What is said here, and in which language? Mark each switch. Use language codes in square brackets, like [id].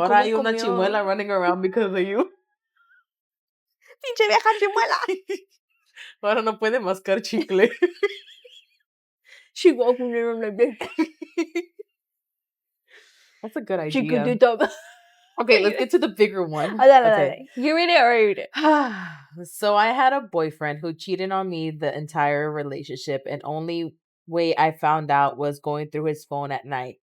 [es] Ahora hay una chimuela [en] running around because of you. [es] Pinche vieja chimuela. Ahora no puede mascar chicle. [en] She walked in the room like this. That's a good idea. [es] Chiquitita. [en] Okay, let's get to the bigger one. Okay. You read it or I read it? So I had a boyfriend who cheated on me the entire relationship, and only way I found out was going through his phone at night.